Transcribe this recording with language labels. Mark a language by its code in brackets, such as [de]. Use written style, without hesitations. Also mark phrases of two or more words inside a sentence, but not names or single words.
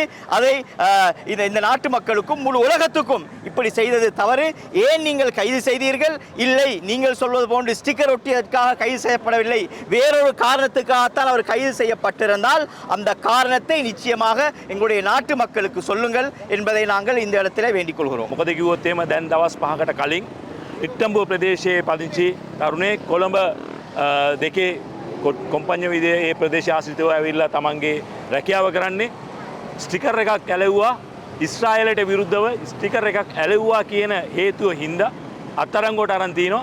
[ta] அதை இந்த நாட்டு மக்களுக்கும் முழு உலகத்துக்கும் இப்படி செய்தது தவறு. ஏன் நீங்கள் கைது செய்தீர்கள்? இல்லை, நீங்கள் சொல்வது போன்று ஸ்டிக்கர் ஒட்டியதற்காக கைது செய்யப்படவில்லை, வேறொரு காரணத்துக்காகத்தான் அவர் கைது செய்யப்பட்டிருந்தால் அந்த காரணத்தை நிச்சயமாக எங்களுடைய நாட்டு மக்களுக்கு சொல்லுங்கள் என்பதை நாங்கள் இந்த இடத்திலே வேண்டிக் கொள்கிறோம். [si] කලින් ඉක්ටම්බුව ප්‍රදේශයේ පදිංචි තරුණයෙක් කොළඹ දෙකේ කොම්පඤ්ඤ විදිහේ ඒ ප්‍රදේශ ආශ්‍රිතව ඇවිල්ලා තමන්ගේ රැකියාව කරන්නේ ස්ටිකර් එකක් ඇලෙව්වා ඊශ්‍රායලයට විරුද්ධව ස්ටිකර් එකක් ඇලෙව්වා කියන හේතුව හින්දා අත්අඩංගුවට අරන් තිනවා.